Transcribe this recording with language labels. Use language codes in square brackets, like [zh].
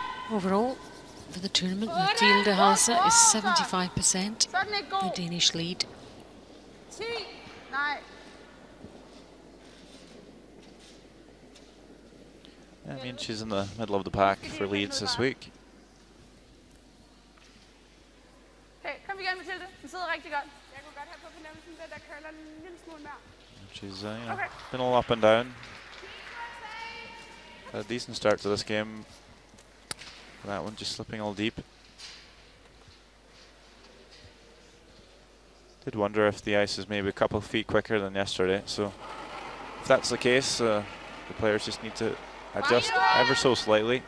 [en] Overall, for the tournament, Mathilde Halse is 75%, the Danish lead. [da] 10. Nej. [en] I mean, she's in the middle of the pack for leads this week. [da] Okay, kom igen, Mathilde. Den sidder rigtig godt. Jeg kunne godt have på fornemmelsen, at der køler en lille smule mere. [en] She's you know, been all up and down. Had a decent start to this game. That one just slipping all deep. Did wonder if the ice is maybe a couple of feet quicker than yesterday. So if that's the case, the players just need to adjust ever so slightly.